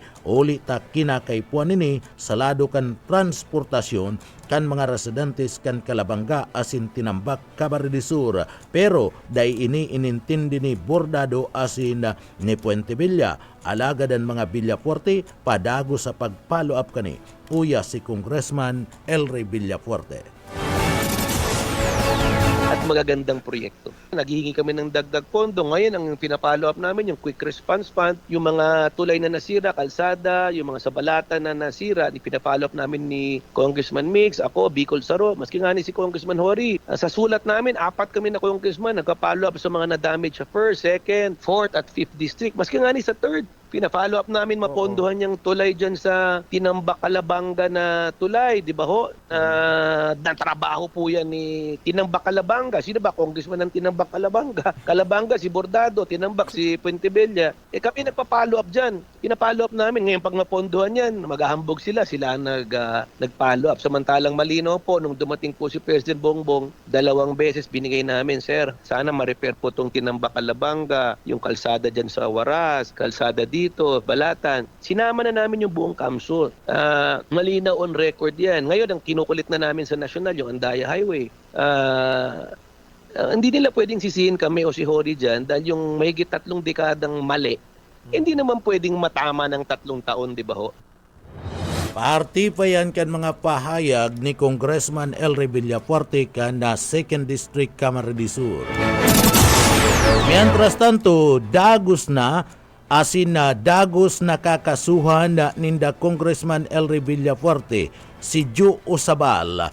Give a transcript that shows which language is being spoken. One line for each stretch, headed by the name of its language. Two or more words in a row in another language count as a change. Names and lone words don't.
Bikol: Uli ta kinakaipuan nini sa lado kan transportasyon kan mga residentes kan Calabanga asin tinambak Camarines Sur. Pero dahil ini inintindi ni Bordado asin ni Puentebella, alaga dan mga Villafuerte padago sa pag-follow up kani uya si Congressman Elry Villafuerte.
Filipino: At magagandang proyekto. Naghihingi kami ng dagdag pondo. Ngayon, ang pinapalo up namin, yung Quick Response Fund, yung mga tulay na nasira, kalsada, yung mga sabalata na nasira, pinapalo up namin ni Congressman Mix, ako, Bicol Saro,
Bikol: maski nga ni si
Filipino: Congressman Hori. Sa sulat namin, 4 kami na Congressman, nagpa-follow up sa mga na-damage sa 1st, 2nd, 4th at 5th District.
Bikol: Maski nga ni sa 3rd.
Filipino: Pina-follow up namin mapondohan yung tulay dyan sa Tinambak Calabanga na tulay, di ba ho? Natrabaho po yan ni Tinambak Calabanga. Sino ba? Congressman ng Tinambak Calabanga. Calabanga, si Bordado, Tinambak, si Puentebella. Kami nagpa-follow up dyan. Pina-follow up namin. Ngayon pag mapondohan yan, maghahambog sila. Sila nag-follow up. Samantalang malinaw po, nung dumating po si President Bongbong, 2 beses binigay namin, sir, sana ma-repair po itong Tinambak Calabanga, yung kalsada dyan sa Waras, kalsada dito, Balatan. Sinama na namin yung buong Kamsur. Malinaw
English: on record
Filipino: yan. Ngayon, ang kinukulit na namin sa nasyonal, yung Andaya Highway. Hindi nila pwedeng sisihin kami o si Hori dyan dahil yung mahigit 3 dekadang mali, hindi naman pwedeng matama ng 3 taon, di ba ho?
Bikol: Parti pa yan kan mga pahayag ni Congressman Elry Villafuerte kan na 2nd District Camarines Sur. Mientras tanto, dagos na kakasuhan na ninda Congressman Elry Villafuerte si Joe Usabal.